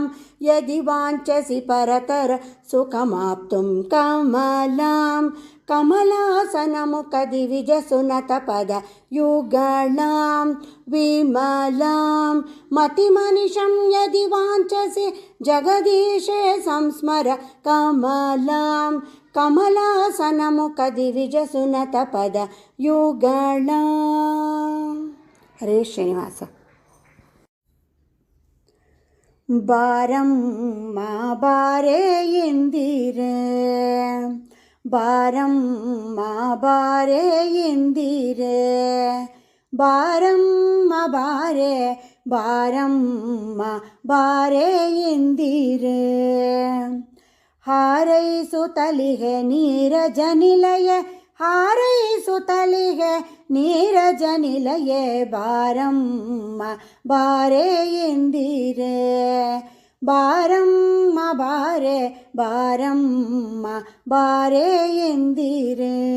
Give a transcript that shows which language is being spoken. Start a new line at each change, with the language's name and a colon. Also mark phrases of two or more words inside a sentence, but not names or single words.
Sanskrit: ಯದಿ ವಾಂಛಸಿ ಪರತರ ಸುಖಮಾಪ್ತುಂ ಕಮಲಾಂ ಕಮಲಾಸನ ಮುಖ ದಿವಿಜ ಸುನತ ಪದ ಯುಗಳಾಂ ವಿಮಲಾಂ ಮತಿಮನಿಷಂ ಯದಿ ವಾಂಛಸಿ ಜಗದೀಶೇ ಸಂಸ್ಮರ ಕಮಲಾಂ ಕಮಲಾಸನ ಮುಖ ದಿವಿಜ ಸುನತ ಪದ ಯುಗಳಾಂ.
Kannada: ಹರೇ ಶ್ರೀನಿವಾಸ. ಬಾರಮ್ಮ ಬಾರೆ ಎಂದಿರೆ ಬಾರಮ್ಮ ಬಾರೆ ಎಂದಿರೆ ಬಾರಮ್ಮ ಬಾರೆ ಬಾರಮ್ಮ ಬಾರೆ ಎಂದಿರೆ ಹಾರೈಸುತ್ತಲಿಗೆ ನೀರಜ ನಿಲಯ ಹಾರೈಸುತ್ತಲಿಗೆ ನೀರಜ ನಿಲಯ ಬಾರಮ್ಮ ಬಾರೆ ಎಂದಿರೆ ಬಾರಮ್ಮ ಬಾರೆ ಬಾರಮ್ಮ ಬಾರೆ ಎಂದಿರೆ